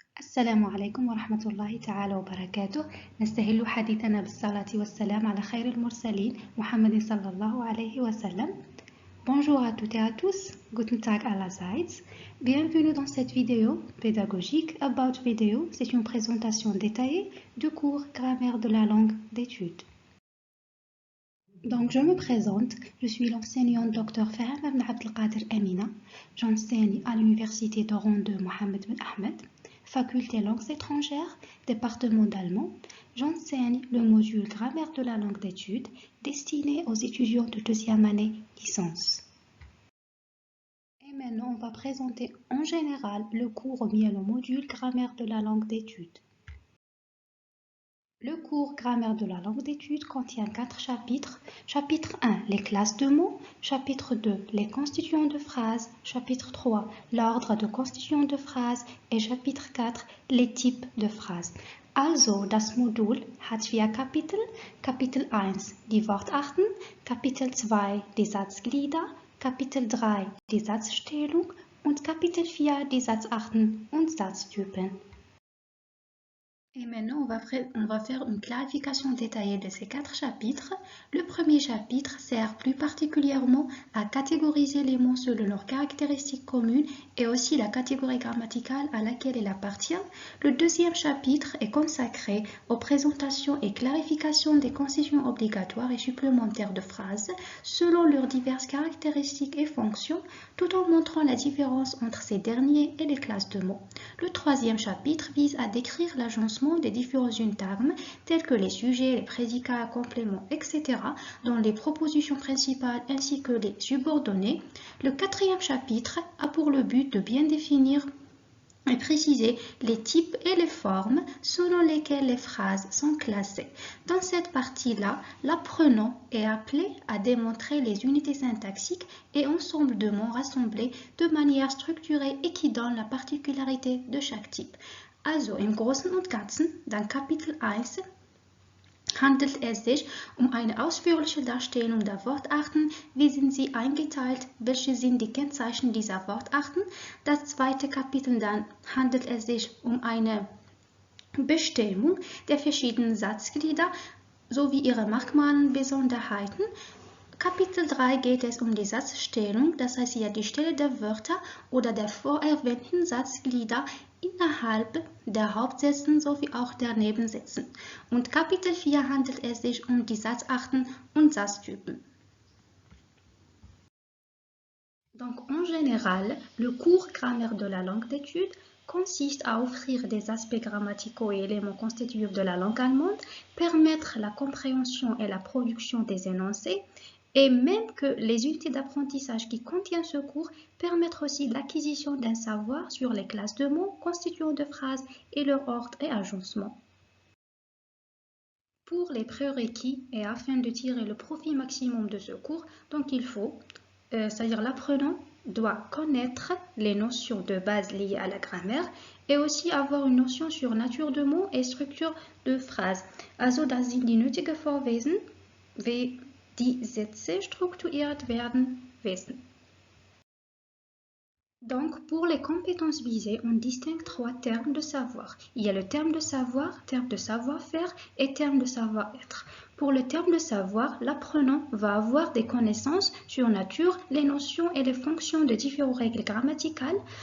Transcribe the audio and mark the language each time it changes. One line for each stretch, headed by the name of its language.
Arabic: السلام عليكم ورحمة الله تعالى وبركاته. نستهل حديثنا بالصلاة والسلام على خير المرسلين محمد صلى الله عليه وسلم.
French: Bonjour à toutes et à tous,
German: Guten Tag allerseits.
French: Bienvenue dans cette vidéo pédagogique About Video. C'est une présentation détaillée du cours Grammaire de la langue d'études. Donc je me présente, je suis l'enseignante Dr Faham ibn Abdelkader Amina. J'enseigne à l'université d'Oran de Mohamed Ben Ahmed, faculté langues étrangères, département d'allemand. J'enseigne le module Grammaire de la langue d'études destiné aux étudiants de deuxième année licence. Et maintenant, on va présenter en général le cours ou bien le module Grammaire de la langue d'études. Le cours Grammaire de la langue d'études contient 4 chapitres. Chapitre 1, les classes de mots. Chapitre 2, les constituants de phrases. Chapitre 3, l'ordre de constituants de phrases. Et chapitre 4, les types de phrases.
German: Also, das Modul hat 4 Kapitel. Kapitel 1, die Wortarten. Kapitel 2, die Satzglieder. Kapitel 3, die Satzstellung. Und Kapitel 4, die Satzarten und Satztypen.
French: Et maintenant, on va faire une clarification détaillée de ces 4 chapitres. Le premier chapitre sert plus particulièrement à catégoriser les mots selon leurs caractéristiques communes et aussi la catégorie grammaticale à laquelle il appartient. Le deuxième chapitre est consacré aux présentations et clarifications des constituants obligatoires et supplémentaires de phrases selon leurs diverses caractéristiques et fonctions, tout en montrant la différence entre ces derniers et les classes de mots. Le troisième chapitre vise à décrire l'agencement des différents syntagmes tels que les sujets, les prédicats, compléments, etc. dans les propositions principales ainsi que les subordonnées. Le quatrième chapitre a pour le but de bien définir et préciser les types et les formes selon lesquelles les phrases sont classées. Dans cette partie-là, l'apprenant est appelé à démontrer les unités syntaxiques et ensembles de mots rassemblés de manière structurée et qui donnent la particularité de chaque type.
German: Also im Großen und Ganzen, dann Kapitel 1 handelt es sich eine ausführliche Darstellung der Wortarten. Wie sind sie eingeteilt? Welche sind die Kennzeichen dieser Wortarten? Das zweite Kapitel dann handelt es sich eine Bestimmung der verschiedenen Satzglieder sowie ihre Merkmale und Besonderheiten. Kapitel 3 geht es die Satzstellung, das heißt hier die Stelle der Wörter oder der vorerwähnten Satzglieder innerhalb der Hauptsätzen sowie auch der Nebensätzen. Und Kapitel 4 handelt es sich die Satzarten und Satztypen.
French: Donc en général, le cours Grammaire de la langue d'études consiste à offrir des aspects grammaticaux et éléments constitutifs de la langue allemande, permettre la compréhension et la production des énoncés, et même que les unités d'apprentissage qui contiennent ce cours permettent aussi l'acquisition d'un savoir sur les classes de mots, constituants de phrases et leur ordre et agencement. Pour les prérequis et afin de tirer le profit maximum de ce cours, donc il faut, c'est-à-dire l'apprenant doit connaître les notions de base liées à la grammaire et aussi avoir une notion sur nature de mots et structure de phrases.
German: Also das sind die nötigen Vorwissen, wie die Sätze strukturiert werden wissen.
French: Donc, pour les compétences visées, on distingue 3 termes de savoir. Il y a le terme de savoir, terme de savoir-faire et terme de savoir-être. Pour le terme de savoir, l'apprenant va avoir des connaissances sur nature, les notions et les fonctions de différentes règles grammaticales.